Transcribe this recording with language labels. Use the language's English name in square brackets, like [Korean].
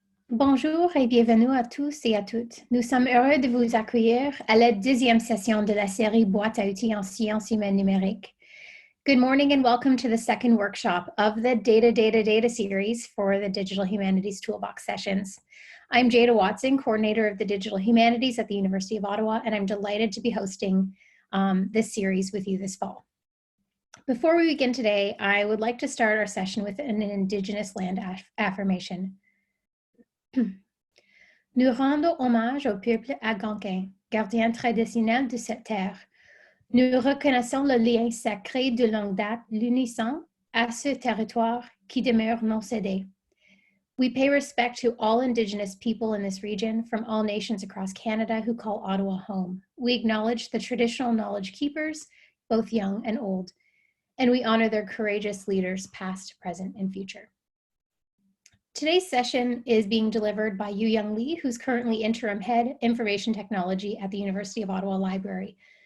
[French] Bonjour et bienvenue à tous et à toutes. Nous sommes heureux de vous accueillir à la 10e session de la série Boîte à outils en sciences humaines numériques. [English] Good morning and welcome to the second workshop of the Data series for the Digital Humanities Toolbox sessions. I'm Jada Watson, coordinator of the Digital Humanities at the University of Ottawa, and I'm delighted to be hosting this series with you this fall. Before we begin today, I would like to start our session with an Indigenous land affirmation. [French] Nous rendons hommage au peuple algonquin, gardien traditionnel de cette terre. Nous reconnaissons le lien sacré de longue date l'unissant à ce territoire qui demeure non cédé. [English] We pay respect to all Indigenous people in this region from all nations across Canada who call Ottawa home. We acknowledge the traditional knowledge keepers, both young and old, and we honor their courageous leaders past, present, and future. Today's session is being delivered by Yoo Young Lee, who's currently Interim Head Information Technology at the University of Ottawa Library.